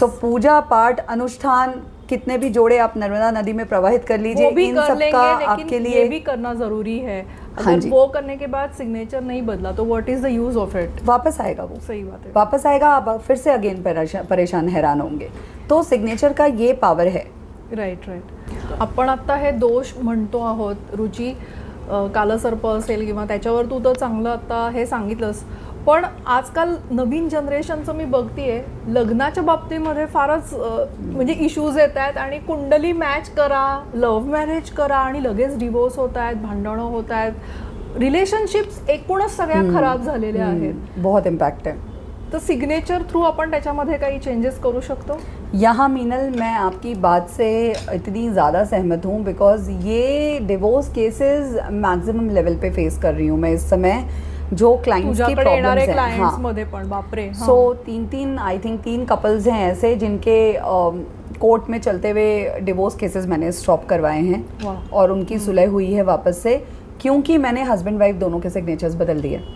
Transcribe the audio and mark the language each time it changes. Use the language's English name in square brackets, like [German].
[Hindi] सो पूजा पाठ अनुष्ठान कितने भी जोड़े आप नर्मदा नदी में प्रवाहित कर लीजिए, इन सब का आपके लिए ये भी करना जरूरी है। अगर वो करने के बाद सिग्नेचर नहीं बदला तो [English] What is the use of it? [Hindi] वापस आएगा वो, सही बात है, वापस आएगा, आप फिर से अगेन परेशान हैरान होंगे। तो सिग्नेचर का ये पावर है। [English] Right right. [Marathi] आपण आता हे दोष म्हणतो आहोत रुची, कालसर्प असेल किंवा त्याच्यावर तू तर चांगलं आता हे सांगितलंस, पण आजकाल नवीन जनरेशनचं मी बघतीये लग्नाच्या बाबतीमध्ये फारच म्हणजे इश्यूज येत आहेत आणि कुंडली मॅच करा, लव्ह मॅरेज करा आणि लगेच डिवोर्स होत आहेत, भांडणं होत आहेत, रिलेशनशिप्स एकूणच सगळ्या खराब झालेल्या आहेत। बहुत इम्पॅक्ट आहे। तो सिग्नेचर थ्रू अपन त्याच्यामध्ये काही चेंजेस करू शकतो? [Hindi] यहाँ मीनल मैं आपकी बात से इतनी ज़्यादा सहमत हूँ बिकॉज ये डिवोर्स केसेस मैक्सिमम लेवल पे फेस कर रही हूँ मैं इस समय, जो क्लाइंट्स की प्रॉब्लम्स हैं। हाँ, [English] so I think [Hindi] तीन कपल्स हैं ऐसे जिनके कोर्ट में चलते हुए डिवोर्स केसेस मैंने स्टॉप करवाए हैं और उनकी सुलह हुई है वापस से, क्योंकि मैंने हस्बैंड वाइफ दोनों के सिग्नेचर्स बदल दिए।